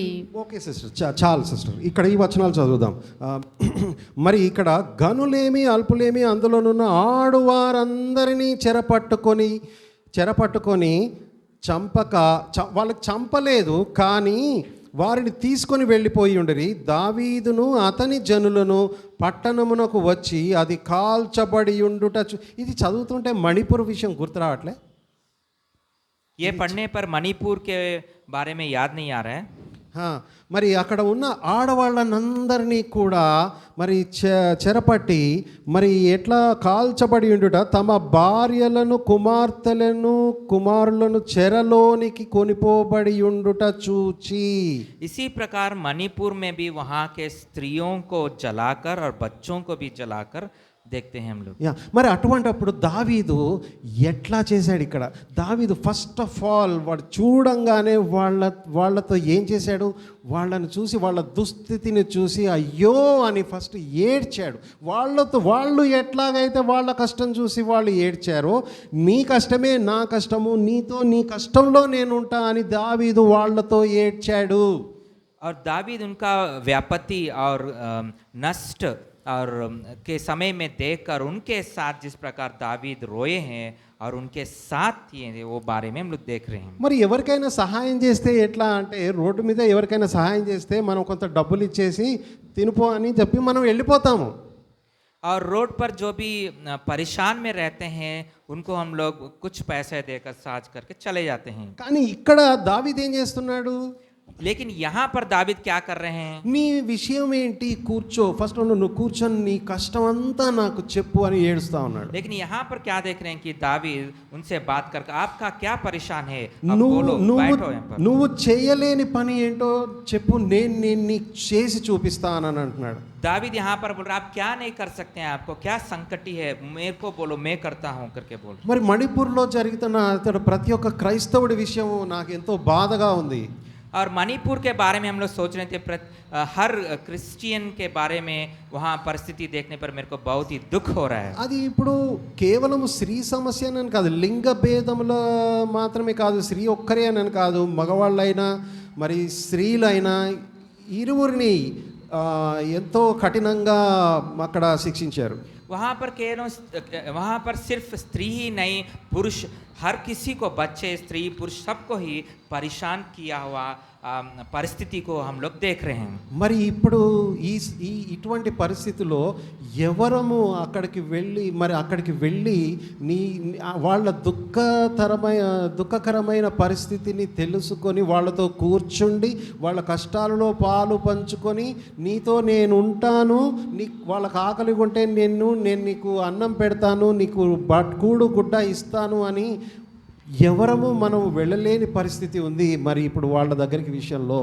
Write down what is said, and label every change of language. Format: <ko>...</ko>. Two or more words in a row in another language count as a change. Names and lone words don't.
<en>okay sister,</en> <te>చాలు సిస్టర్, ఇక్కడ ఈ వచనాలు చదువుదాం. మరి ఇక్కడ గనులేమి అల్పులేమి అందులోనున్న ఆడువారందరినీ చెరపట్టుకొని చంపక వాళ్ళకి చంపలేదు, కానీ వారిని తీసుకొని వెళ్ళిపోయి ఉండరి. దావీదును అతని జనులను పట్టణమునకు వచ్చి అది కాల్చబడి ఉండుట. ఇది చదువుతుంటే మణిపూర్ విషయం గుర్తు రావట్లే?</te> <hi>ये पढ़ने पर मणिपुर के बारे में याद नहीं आ रहा है.</hi> <te>మరి అక్కడ ఉన్న ఆడవాళ్ళనందరినీ కూడా మరి చెరపట్టి మరి ఎట్లా కాల్చబడి ఉండుట, తమ భార్యలను కుమార్తెలను కుమారులను చెరలోనికి కొనిపోబడి ఉండుట చూచి.</te> <hi>इसी प्रकार मणिपुर में भी वहाँ के स्त्रियों को जलाकर और बच्चों को भी जलाकर देखते हैं हम लोग.</hi> <te>మరి అటువంటిప్పుడు దావీదు ఎట్లా చేశాడు? ఇక్కడ దావీదు</te> <en>first of all</en> <te>వాడు చూడంగానే వాళ్ళతో ఏం చేశాడు? వాళ్ళని చూసి వాళ్ళ దుస్థితిని చూసి అయ్యో అని ఫస్ట్ ఏడ్చాడు. వాళ్ళు ఎట్లాగైతే వాళ్ళ కష్టం చూసి వాళ్ళు ఏడ్చారో, నీ కష్టమే నా కష్టము, నీ కష్టంలో నేను ఉంటా అని దావీదు వాళ్ళతో ఏడ్చాడు.</te> <hi>और दावीद उनका व्यापत्ति और नष्ट और के समय में देखकर उनके साथ जिस प्रकार दावीद रोए हैं और उनके साथ ये वो बारे में हम लोग देख रहे हैं.</hi> <te>మరి ఎవరికైనా సహాయం చేస్తే ఎట్లా అంటే, రోడ్డు మీద ఎవరికైనా సహాయం చేస్తే మనం కొంత డబ్బులు ఇచ్చేసి తినిపో అని చెప్పి మనం వెళ్ళిపోతాము.</te> <hi>और रोड पर जो भी परेशान में रहते हैं उनको हम लोग कुछ पैसे देकर साझ करके चले जाते हैं.</hi> <te>కానీ ఇక్కడ దావీదు ఏం చేస్తున్నాడు?</te> <hi>लेकिन यहाँ पर दावीद क्या कर रहे हैं?</hi> <te>నీ విషయం ఏంటి? కూర్చో, ఫస్ట్ నువ్వు కూర్చొని నీ కష్టం అంతా నాకు చెప్పు అని ఏడుస్తా ఉన్నాడు.</te> <hi>लेकिन यहाँ पर क्या देख रहे हैं कि दावीद उनसे बात करके आपका क्या परेशान है, अब बोलो, बैठो यहाँ पर.</hi> <te>నువ్వు చేయలేని పని ఏంటో చెప్పు, నేను నీకు చేసి చూపిస్తానని అంటున్నాడు.</te> <hi>दावीद यहाँ पर बोल रहा है आप क्या नहीं कर सकते हैं, आपको क्या संकटी है, मेरे को बोलो, मैं करता हूँ करके बोल.</hi> <te>మరి మణిపూర్లో జరుగుతున్న ప్రతి ఒక్క క్రైస్తవుడి విషయం నాకు ఎంతో బాధగా ఉంది.</te> <hi>और मणिपुर के बारे में हम लोग सोच रहे थे, हर क्रिश्चियन के बारे में वहाँ परिस्थिति देखने पर मेरे को बहुत ही दुख हो रहा है.</hi> <te>అది ఇప్పుడు కేవలం స్త్రీ సమస్య అని కాదు, లింగ భేదముల మాత్రమే కాదు, స్త్రీ ఒక్కరే అని కాదు, మగవాళ్ళైనా మరి స్త్రీలైనా ఇరువురిని ఎంతో కఠినంగా అక్కడ శిక్షించారు.</te> <hi>वहाँ पर सिर्फ स्त्री ही नहीं, पुरुष हर किसी को, बच्चे स्त्री पुरुष सबको ही परेशान किया हुआ परिस्थिति को हम लोग देख रहे हैं।</hi> <te>మరి ఇప్పుడు ఇటువంటి పరిస్థితిలో ఎవరము అక్కడికి వెళ్ళి వాళ్ళ దుఃఖకరమైన పరిస్థితిని తెలుసుకొని వాళ్ళతో కూర్చుండి వాళ్ళ కష్టాలలో పాలు పంచుకొని నీతో నేను ఉంటాను, వాళ్ళకి ఆకలి ఉంటే నేను నీకు అన్నం పెడతాను, నీకు కూడు గుడ్డ ఇస్తాను అని ఎవరము మనం వెళ్ళలేని పరిస్థితి ఉంది మరి ఇప్పుడు వాళ్ళ దగ్గరికి విషయంలో।</te>